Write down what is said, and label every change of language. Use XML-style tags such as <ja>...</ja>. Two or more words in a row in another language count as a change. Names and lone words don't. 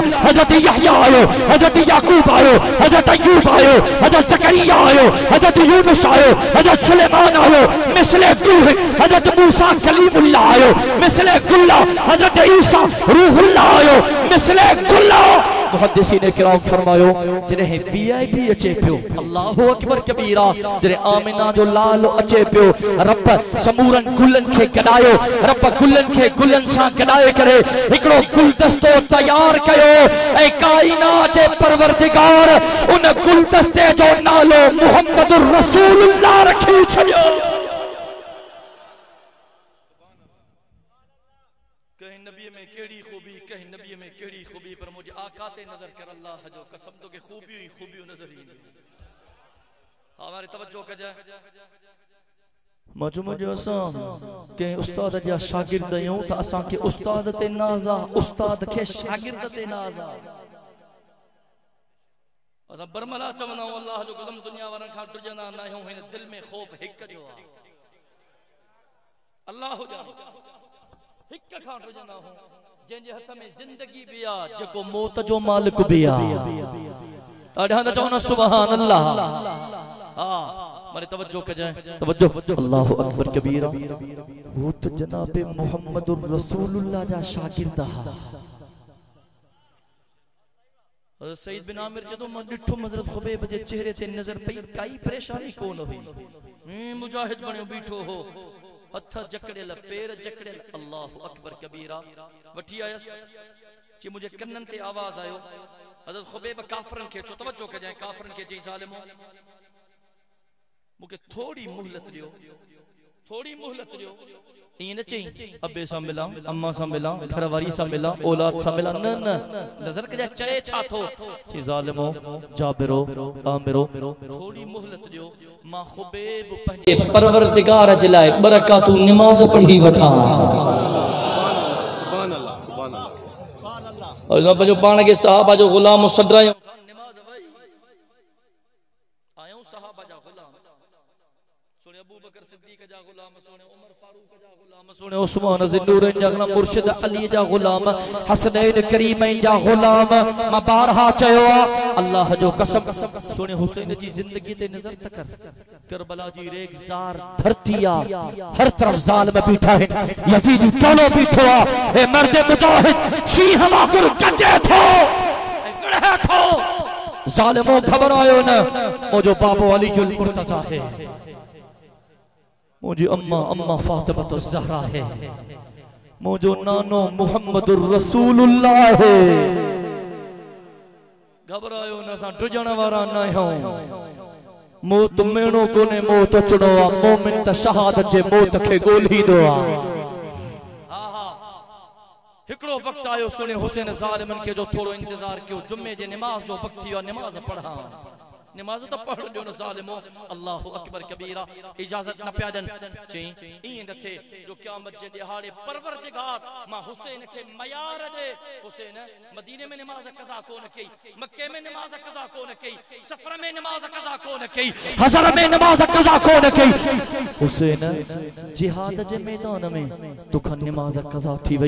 <sd>हज़रत यहया आयो, हज़रत याकूब आयो, हज़रत अय्यूब आयो, हज़रत ज़करिया आयो, हज़रत यूनुस आयो, हज़रत सुलेमान आयो, मिसले गुल। हज़रत मूसा कलीमुल्लाह आयो, मिसले गुल हा। हज़रत ईसा रूहुल्लाह आयो, मिसले गुल हा। मुहद्दिसीन किराम फरमायो जॾहिं वीआईपी अचे पियो,</sd> <ar>الله أكبر كبيرا,</ar> <sd>जॾहिं आमिना जो लाल अचे पियो, रब समूरनि गुलनि खे गॾायो, रब गुलनि खे गुलनि सां गॾाए करे हिकिड़ो गुलदस्तो तयार कयो ऐं काइनात जे परवरदिगार उन गुलदस्ते जो नालो मुहम्मद रसूलुल्लाह रखी छॾियो। कहीं नबी में केड़ी खूबी, कहीं नबी में केड़ी खूबी, पर मुझे आका ते नजर कर, अल्लाह जो कसम तो के खूबी ही खूबी नजर ही। हमारी तवज्जो कजाए। मजमू जो असां के उस्ताद जा शागिर्द आहियूं त असां के उस्ताद ते नाज़ा, उस्ताद के शागिर्द ते नाज़ा। असां बरमला चवंदा आहियूं अल्लाह जो कसम दुनिया वारनि खां डुजंदा न आहियूं, हिन दिल में ख़ौफ हिक जो आहे, अल्लाह जा हिक खां डुजंदा आहियूं, जंहिंजे हथ में जिंदगी भी आ, जेको मौत जो मालिक भी आ। ॾाढा त चवनि</sd> <ar>سبحان الله.</ar> <sd>हा मारे तवज्जो कजाए, तवज्जो।</sd> <ar>الله أكبر كبيرا.</ar> <sd>वो तो जनाब मुहम्मदुर रसूलुल्लाह जा शागिर्द हा। सईद बिन आमिर जदों मां ॾिठो हज़रत खुबैब जे चेहरे ते नज़र पई, काई परेशानी कोन हुई, मुजाहिद बणियो बीठो हो, हथ जकड़ियल, पैर जकड़ियल।</sd> <ar>الله أكبر كبيرا.</ar> <sd>वठी आयस कि मुझे कन्नन ते आवाज आयो। हज़रत खुबैब काफरन के चो, तवज्जो कजाए, काफरन के चई ज़ालिमो मुके थोड़ी मोहलत दियो, थोड़ी मोहलत दियो, ये न चाहिए अब्बे सा मिला, अम्मा सा मिला, घरवारी सा मिला, औलाद सा मिला, न न नजर के चए छा थो कि ज़ालिमो जाबिरो आमिरो थोड़ी मोहलत दियो। मां खुबैब पंहिंजे परवरदिगार जे लाइ बरकातू नमाज पढ़ी वठा।</sd> <ar>سبحان الله سبحان الله.</ar> <sd>और पंहिंजो पाण खे सहाबा जो ग़ुलाम सॾरायूं। नमाज वई आयो सहाबा जा ग़ुलाम सुने अबू बकर सिद्दीक जा ग़ुलाम सुने उमर फारूक जा ग़ुलाम सुने उस्मान ज़िन्नूरैन जा ग़ुलाम मुर्शिद अली जा ग़ुलाम हसनैन करीमैन जा ग़ुलाम। मां बारहा चयो अल्लाह जो कसम सुने हुसैन जी ज़िंदगी ते नज़र तक करबला जी रेगज़ार धरती आ हर तरफ ज़ालिम बीठा है यजीदी टोलो बीठो आ ए मर्द मुजाहिद शीह वाकुर गजे थो गड़े थो ज़ालिमो घबरायो न मुझो बाबो अली जुल मुर्तज़ा है मुझे अम्मा अम्मा फातिमा तो ज़हरा है मुझो नानो मुहम्मदुर रसूलुल्लाह है। घबरायो न असां ड्रिजण वारा न आहियूं मौत मेणो कोने मौत अचणो आ मोमिन त शहादत जे मौत खे ॻोल्हींदो आ। हिकिड़ो वक्त आयो सुने हुसैन ज़ालिमन के जो थोड़ो इंतजार कयो जुम्मे जे नमाज जो वक्त थियो नमाज पढ़ा नमाज तो पढ़ लियो न ज़ालिमो</sd> <ar>الله أكبر كبيرا</ar> <sd>इजाजत न पिया ॾियनि चई ईअं न थे जो क़यामत जे ॾिहाड़े परवरदिगार मां हुसैन खे मयार ॾे। हुसैन मदीने में नमाज क़ज़ा कोन कई मक्के में नमाज क़ज़ा कोन कई सफर में नमाज क़ज़ा कोन कई हज़र में नमाज क़ज़ा कोन कई हुसैन जिहाद जे मैदान में तुख नमाज क़ज़ा थी वई।</sd>